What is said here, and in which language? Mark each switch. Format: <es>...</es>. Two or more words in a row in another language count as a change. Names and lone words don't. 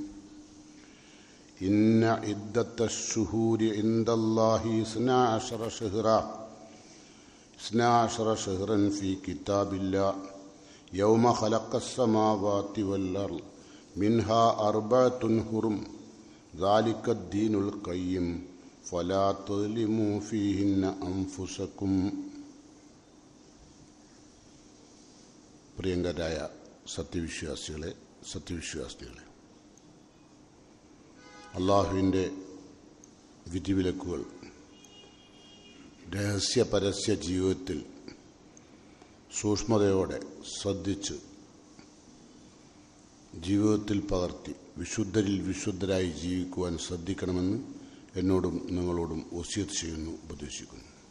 <ar>إن عدة الشهور عند الله 12 شهرا في كتاب الله يوم خلق السماوات والأرض منها 4 حرم ذلك الدين القيم فلا تظلموا فيهن أنفسكم.</ar> <ml>പ്രിയങ്കരായ സത്യവിശ്വാസികളെ, അള്ളാഹുവിൻ്റെ വിധിവിലക്കുകൾ രഹസ്യ പരസ്യ ജീവിതത്തിൽ സൂക്ഷ്മതയോടെ ശ്രദ്ധിച്ച് ജീവിതത്തിൽ പകർത്തി വിശുദ്ധരിൽ വിശുദ്ധരായി ജീവിക്കുവാൻ ശ്രദ്ധിക്കണമെന്ന് എന്നോടും നിങ്ങളോടും വസിയത്ത് ചെയ്യുന്നു, ഉപദേശിക്കുന്നു.</ml>